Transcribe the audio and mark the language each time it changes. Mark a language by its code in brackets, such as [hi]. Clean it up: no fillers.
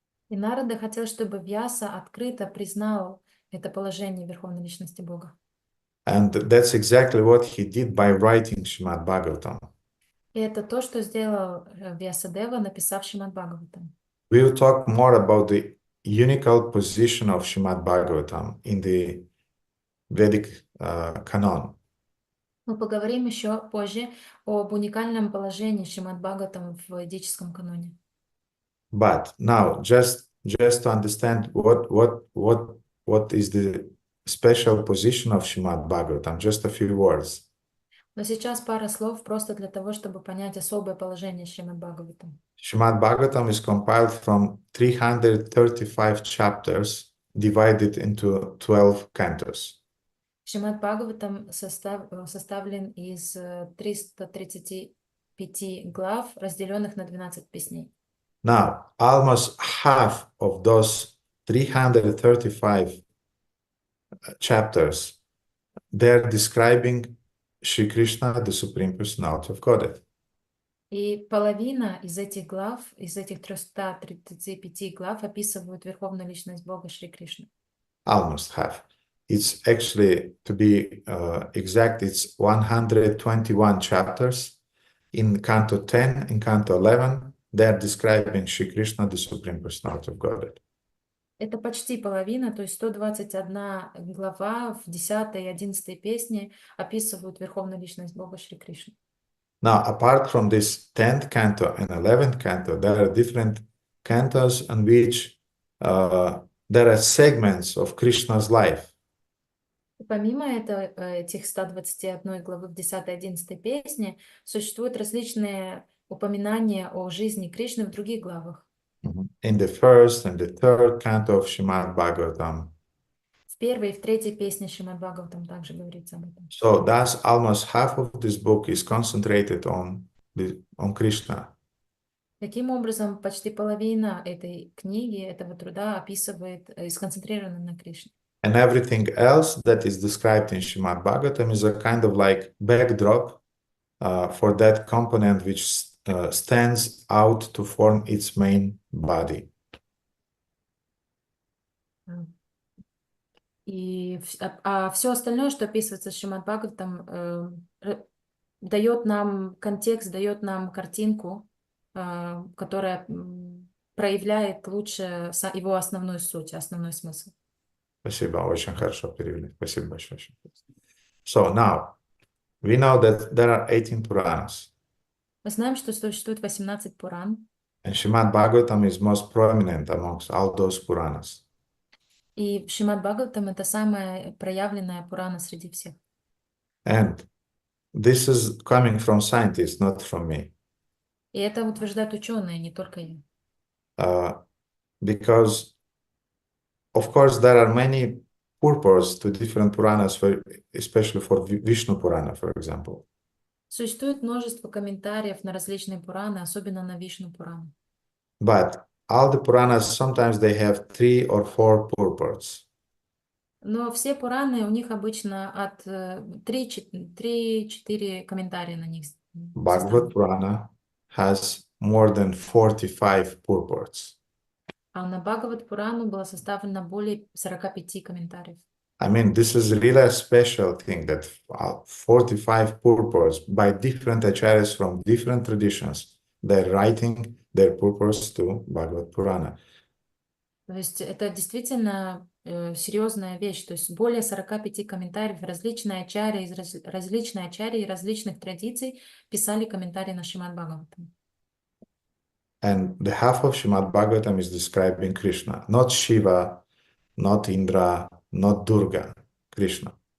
[ru] И Нарада хотел, чтобы Вьяса открыто признал это положение Верховной Личности Бога. [en] And that's exactly what he did by writing Shrimad-Bhagavatam. [ru] И это то, что сделал Вьясадева, написав Шримад-Бхагаватам. [en] We will talk more about the unical position of Shrimad-Bhagavatam in the Vedic canon. [ru] Мы поговорим еще позже об уникальном положении Шримад-Бхагаватам в ведическом каноне. [en] But now, just to understand what is the special position of Shrimad-Bhagavatam, just a few words. [ru] Но сейчас пара слов просто для того, чтобы понять особое положение Шримад-Бхагаватам. [en] Shrimad-Bhagavatam is compiled from 335 chapters divided into 12 cantos. [ru] Шримад-Бхагаватам составлен из 335 глав, разделенных на 12 песней. [en] Now, almost half of those 335 chapters, they're describing Shri Krishna, the Supreme Personality of Godhead. [ru] И половина из этих глав, из этих 335 глав описывают Верховную Личность Бога Шри Кришны. [en] Almost half. It's actually, to be exact, it's 121 chapters. In Canto 10, in Canto 11, they're describing Shri Krishna, the Supreme Personality of Godhead. [ru] Это почти половина, то есть 121 глава в 10 и 11 песне описывают Верховную Личность Бога Шри Кришны. [en] Now, apart from this 10th canto and 11th canto, there are different cantos in which there are segments of Krishna's life. [ru] Помимо этих 121 главы в 10 и 11 песне, существуют различные упоминания о жизни Кришны в других главах. [en] In the first and the third canto of Shrimad-Bhagavatam. [ru] В первой и в третьей песне Шримад-Бхагаватам также говорится об этом. [en] So thus almost half of this book is concentrated on Krishna. [ru] Таким образом, почти половина этой книги, этого труда описывает и сконцентрирована на Кришне. [en] And everything else that is described in Shrimad-Bhagavatam is a kind of like backdrop for that component which stands out to form its main body. [ru] И все остальное, что описывается в Шримад-Бхагаватам, дает нам контекст, дает нам картинку, которая проявляет лучше его основную суть, основной смысл. Спасибо, очень хорошо перевели. Спасибо большое. [en] So now, we know that there are 18 Puranas. [ru] Мы знаем, что существует 18 Пуран. [en] And Shrimad-Bhagavatam is most prominent amongst all those Puranas. [ru] И Шримад-Бхагаватам — это самая проявленная Пурана среди всех. [en] And this is coming from scientists, not from me. [ru] И это утверждают ученые, не только я. [en] Because, of course, there are many purports to different Puranas, especially for Vishnu Purana, for example. [ru] Существует множество комментариев на различные Пураны, особенно на Вишну Пурану. [en] But all the Puranas, sometimes they have 3 or 4 purports. [ru] Но все Пураны, у них обычно от 3-4 комментария на них [en] Bhagavad [ru] составлены. [en] Purana has more than 45 purports. [ru] А на Бхагават Пурану было составлено более 45 комментариев. [en] I mean, this is really a special thing that 45 purports by different acharyas from different traditions, they're writing their purports to Bhagavad Purana. [ru] То есть это действительно серьезная вещь. То есть более 45 комментариев различные ачарьи из различных ачарьи и различных традиций писали комментарии на Шримад-Бхагаватам. [en] And the half of Shrimad-Bhagavatam is describing Krishna, not Shiva, not Indra, not Durga, Krishna.